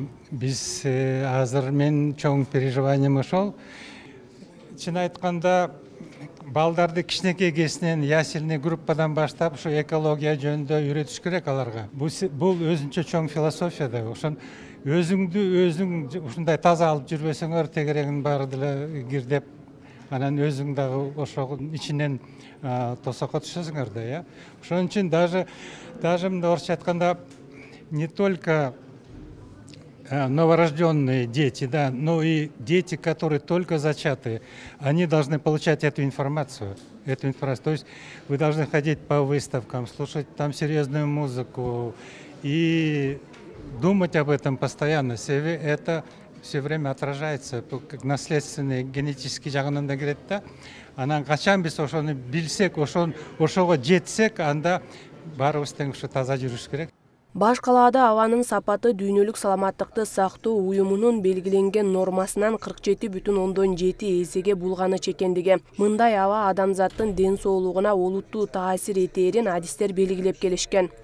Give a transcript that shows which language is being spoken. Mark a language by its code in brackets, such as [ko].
[ky] Биз азыр мен чоң переживанием ошол. Чын айтканда, балдарды кичинекей кезинен ясельный группадан баштап ушу экология жөнүндө үйрөтүш керек аларга. Бул өзүнчө чоң философия да. Ошон өзүңдү өзүң ушундай таза алып жүрбөсөңөр, тегерегин баары деле кирдеп, анан өзүң дагы ошонун ичинен тосокко түшөсүңөр да, Ошон үчүн даже мындай орусча айтканда, [ru] не только новорожденные дети, да, но и дети, которые только зачатые, они должны получать эту информацию. То есть вы должны ходить по выставкам, слушать там серьезную музыку и думать об этом постоянно. Это все время отражается, как наследственный генетический [ky] жагынан да келет да. Анан качан биз ошону билсек, ошого жетсек, анда баарыбыз тең ушу таза жүрүш керек. Баш калаада абанын сапаты дүйнөлүк саламаттыкты сактоо уюмунун белгиленген нормасынан 47,7 эсеге булганы чекендиги. Мындай аба адамзаттын ден соолугуна олуттуу таасир этерин адистер белгилеп келишкен.